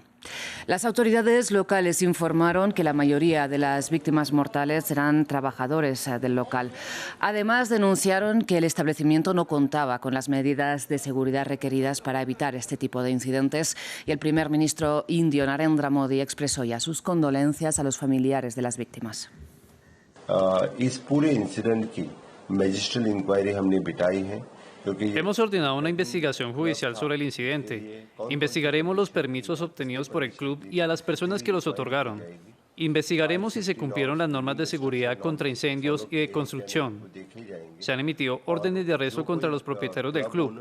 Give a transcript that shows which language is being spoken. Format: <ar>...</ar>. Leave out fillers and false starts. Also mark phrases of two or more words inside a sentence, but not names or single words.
<es>Las autoridades locales informaron que la mayoría de las víctimas mortales eran trabajadores del local. Además, denunciaron que el establecimiento no contaba con las medidas de seguridad requeridas para evitar este tipo de incidentes y el primer ministro indio Narendra Modi expresó ya sus condolencias a los familiares de las víctimas.</es> <hi>इस पूरे इंसिडेंट की</hi> <en>magisterial inquiry</en> <hi>हमने बिठाई है.</hi> <es>Hemos ordenado una investigación judicial sobre el incidente. Investigaremos los permisos obtenidos por el club y a las personas que los otorgaron. Investigaremos si se cumplieron las normas de seguridad contra incendios y de construcción. Se han emitido órdenes de arresto contra los propietarios del club.</es>